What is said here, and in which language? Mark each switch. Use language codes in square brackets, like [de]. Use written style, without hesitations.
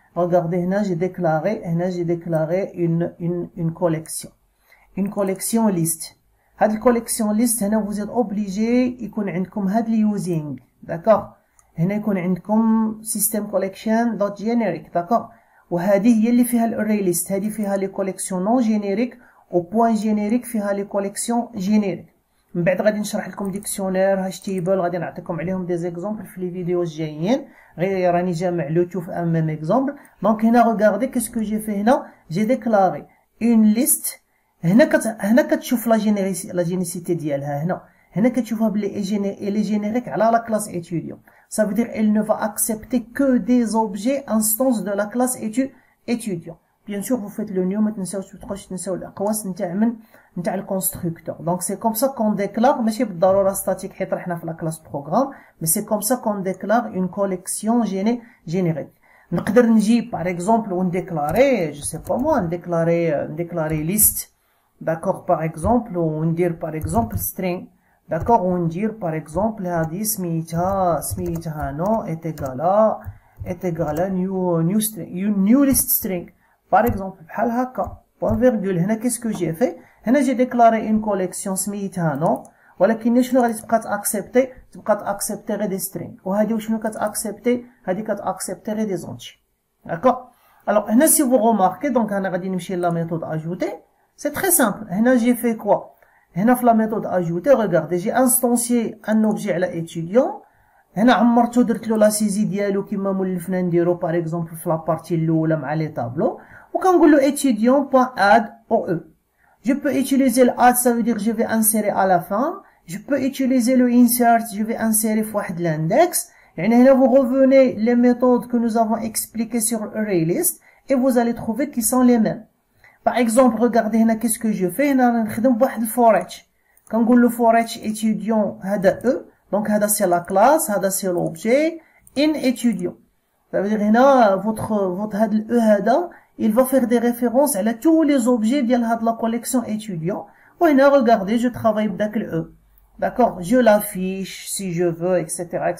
[fr] regardez هنا j'ai déclaré une collection. Une collection liste. [ar] هاد الكوليكسيون ليست هنا [fr] vous êtes obligé [ar] يكون عندكم هاد اليوزينغ. [fr] d'accord. [ar] هنا يكون عندكم system collection dot generic. [fr] d'accord. [ar] وهذه هي اللي فيها الاري ليست. هذه فيها لي كوليكسيون نون جينيريك وبوان جينيريك فيها لي كوليكسيون جينيريك. من بعد غادي نشرح لكم ديكسيونير هاش تيبل غادي نعطيكم عليهم دي زيكزامبل في لي فيديو الجايين. غير راني جامع لو تو في ان ميم اكزامبل. دونك هنا ريغاردي كاسكو جي في هنا جي ديكلاري اون ليست. هنا كتشوف لا جينيسيتي ديالها. هنا كتشوفها بلي لي جينيريك على لا كلاس étudiant. [fr] Ça veut dire elle ne va accepter que des objets instances de la classe étudiant. Bien sûr vous faites le new, [ar] ما تبقاوش تنساو الاقواس نتاع الكونستركتور. دونك سي كوم سا كون ديكلار ماشي بالضروره ستاتيك حيت حنا في لا كلاس بروغرام، مي سي كوم سا كون ديكلار اون كوليكسيون جينيريك. نقدر نجيب باغ اكزومبل ونديكلاري جو سي با موا نديكلاري ليست. [fr] d'accord par exemple وندير par exemple string. d'accord وندير par exemple هذه سميتها نو est égal à new list string par exemple [ar] بحال هكا [fr] point virgule. [ar] هنا كيسكو جي في هنا جي ديكلاري اون كوليكسيون سميتها نو، ولكن شنو غادي تبقى تاكسبتي غير دي string. وهذه وشنو كتاكسبتي؟ هذه كتاكسبتي غير دي زونتي. [fr] d'accord. alors هنا si vous remarquez donc [ar] انا غادي نمشي [fr] لا ميثود ajouter. c'est très simple. هنا j'ai fait quoi؟ هنا في la méthode ajouter regardez j'ai instancié un objet على étudiant. [ar] هنا عمرتو درت له لا سيزي ديالو كيما مولفنا نديرو باغ اكزومبل في لابارتي الاولى مع لي طابلو، وكنقول له étudiant.add او او. [fr] je peux utiliser le add ça veut dire je vais insérer à la fin. je peux utiliser le insert je vais insérer في واحد l'index. يعني هنا vous revenez les méthodes que nous avons expliquées sur ArrayList et vous allez trouver qu'ils sont les mêmes. par exemple regardez هنا qu'est-ce que je fais. [ar] هنا نخدم بواحد الفوريتش كنقول له فوريتش étudiant هذا او. [fr] donc هذا c'est la classe هذا c'est l'objet in étudiant. ça veut dire هنا votre هذا الاو هذا il va faire des références على tous les objets ديال هاد la collection étudiant. وهنا regardez je travaille بداك الاو. d'accord je l'affiche si je veux etc.